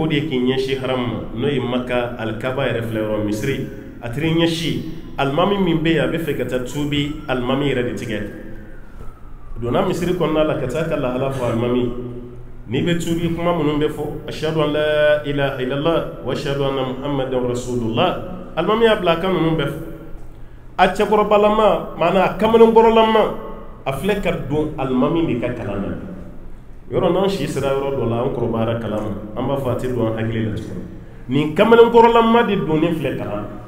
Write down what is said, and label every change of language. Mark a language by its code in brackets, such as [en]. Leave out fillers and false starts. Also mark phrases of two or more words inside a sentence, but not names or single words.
[bm] de k'i ɲɛsi haram ma n'o ye Maka alikaba yɛrɛ filɛ yɔrɔ misiri a tiri ɲɛsi alimami min bɛ yen a bɛ fɛ ka taa tuubi alimami yɛrɛ de tigɛ donna misiri kɔnɔna la ka taa ka lahala fɔ alimami n'i bɛ tuubi kuma minnu bɛ fɔ [ar] أشهد أن لا إله إلا الله وأشهد أن محمدا رسول الله [bm] alimami y'a bila a kan ninnu bɛɛ fɔ a cɛkɔrɔbalama maana a kamalenkɔrɔlama a filɛ ka don alimami de ka kalan na yɔrɔ n'an si sera yɔrɔ dɔ la an kɔrɔbayara kalan ma an b'a fɔ a tɛ don an hakili la tuguni nin kamalenkɔrɔlama de donnen filɛ kalan